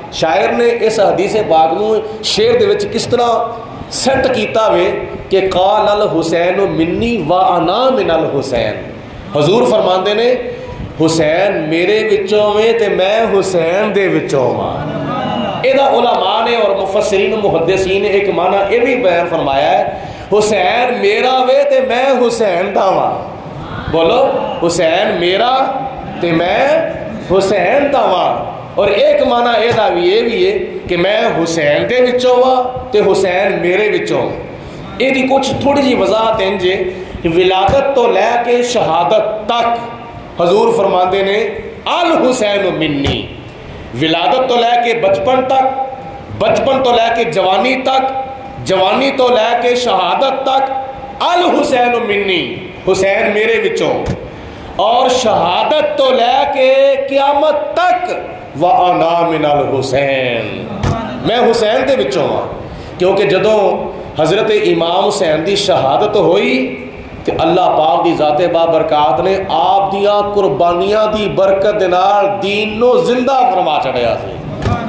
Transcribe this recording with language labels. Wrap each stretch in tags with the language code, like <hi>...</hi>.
<pa>شاعر نے اس حدیث پاک نو شعر دے وچ کس طرح سیٹ کیتا وے کہ</pa> <ar>قال الحسین منی وانا من الحسین.</ar> <pa>حضور فرماندے نے حسین میرے وچوں وے تے میں حسین دے وچوں ہاں.</pa> <ur>یہ علماء نے اور مفسرین و محدثین نے ایک معنی یہ بھی بیان فرمایا ہے،</ur> <pa>حسین میرا وے تے میں حسین دا واں. بولو، حسین میرا تے میں حسین دا واں.</pa> <ur>اور ایک معنی یہ بھی ہے کہ</ur> <pa>میں حسین دے وچوں واں تے حسین میرے وچوں. یہ دی کچھ تھوڑی جی وضاحت انج ہے کہ ولادت تو لے کے شہادت تک حضور فرماندے نے الحسین منی. ولادت تو لے کے بچپن تک، بچپن تو لے کے جوانی تک، جوانی تو لے کے شہادت تک الحسین منی، حسین میرے وچوں. اور شہادت تو لے کے قیامت تک</pa> <ar>وَأَنَا مِنَ الْحُسَيْن،</ar> <pa>میں حسین دے وچوں ہاں. کیونکہ جدوں حضرت امام حسین دی شہادت ہوئی کہ اللہ پاک دی ذات بابرکات نے آپ دیاں قربانیاں دی برکت دے نال دین نو زندہ فرما چڑھیا سی.</pa>